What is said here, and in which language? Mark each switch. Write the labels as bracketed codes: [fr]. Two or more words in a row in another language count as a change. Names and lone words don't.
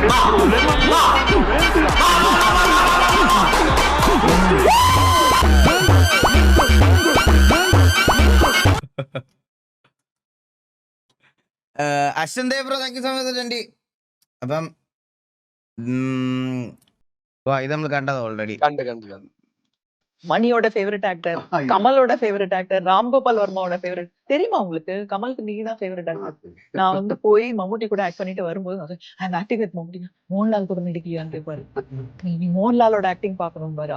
[en] Ashwin Dev bro thank you so much 20. [ml] അപ്പം ഇത് നമ്മൾ കണ്ടത് ഓൾറെഡി. കണ്ടു [ta] மணியோட [en] favourite actor, [ta] கமலோட [en] favourite actor, [ta] ராம்கோபால் வர்மாவோட ஃபேவரட். தெரியுமா உங்களுக்கு? கமலுக்கு நீ தான் [en] favourite actor. [ta] நான் வந்து போய் மம்முட்டி கூட ஆக்ட் பண்ணிட்டு வரும்போது [en] I'm acting with [ta] மம்முட்டி. மோகன்லால் கூட நடிக்கலையான்னு கேட்பாரு. நீ மோகன்லாலோட ஆக்டிங் பார்க்கணும் பாரு.